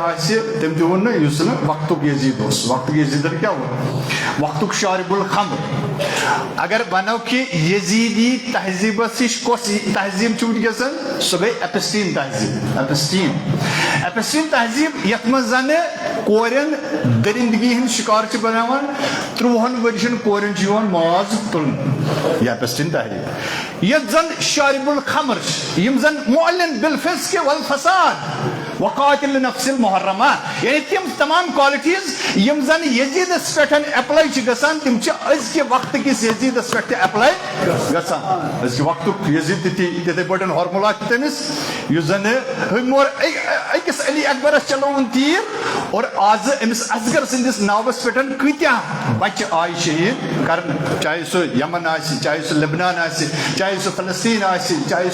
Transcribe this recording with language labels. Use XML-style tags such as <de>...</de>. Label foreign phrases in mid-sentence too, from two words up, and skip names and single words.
<ks>آسہِ تٔمۍ تہِ ووٚن نہٕ یُس نہٕ وقتُک یزیٖد اوس وقتُک یزیٖدن کیٛاہ ووٚن وقتُک</ks> <ar>شارب الخمر</ar> <ks>اگر ونو کہ یزیدی تہذیبس ہِش کۄس تہذیب چھُ وٕنکیٚسن سۄ گٔے ایپسٹیٖن تہذیب ایپسٹیٖن تہذیب یتھ منٛز زنہٕ کورٮ۪ن درندگی ہٕنٛدۍ شکار چھِ بناوان 13 ؤرشن کورٮ۪ن چھُ یِوان ماز تُلنہٕ یہِ ایپسٹیٖن تہذیب یتھ زن شارب الخمر چھِ یِم زن</ks> <ar>معلن بالفسق والفساد وقاتل نفس المحرمہ</ar> <ks>یعنی تم تمام کوالٹیز یم زن یزیدس پٮ۪ٹھ اپلائی چھِ گژھان تم چھِ أزکہِ وقتہٕ کِس یزیدس پٮ۪ٹھ تہِ اپلائی گژھان أزکہِ وقتُک یزید تہِ تِتھے پٲٹھۍ ہارمولا چھِ تٔمِس یُس زن أکِس علی اکبرس چلووُن تیٖر اور آز أمِس اصغر سٕنٛدِس ناوس پٮ۪ٹھ کۭتیاہ بچہِ آیہِ شہیٖد کرنہٕ چاہے سُہ یمن آسہِ چاہے سُہ لبنان آسہِ چاہے سُہ فلسطین آسہِ چاہے</ks>